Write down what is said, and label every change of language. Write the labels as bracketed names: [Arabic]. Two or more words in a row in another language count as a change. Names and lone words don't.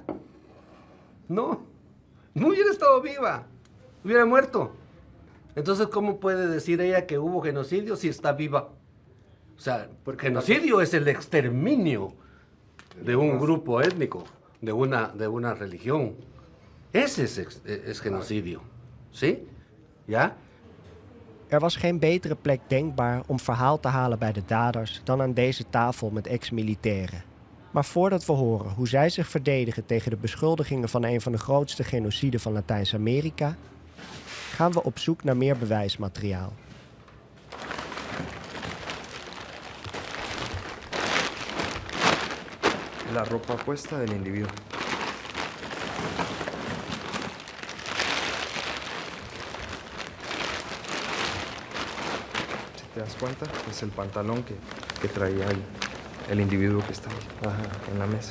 [Spanish] No hubiera estado viva, hubiera muerto. Entonces, ¿cómo puede decir ella que hubo genocidio si está viva? O sea, porque genocidio es el exterminio de un grupo étnico, de una religión. Ese es genocidio, ¿sí? [Dutch] Ja? Was geen betere plek denkbaar om verhaal te halen bij de daders dan aan deze tafel met ex-militairen. Maar voordat we horen hoe zij zich verdedigen tegen de beschuldigingen van een van de grootste genociden van Latijns-Amerika, gaan we op zoek naar meer bewijsmateriaal. [Spanish] La ropa puesta del individuo. Si te das cuenta, es el pantalón que traía el individuo que está en la mesa.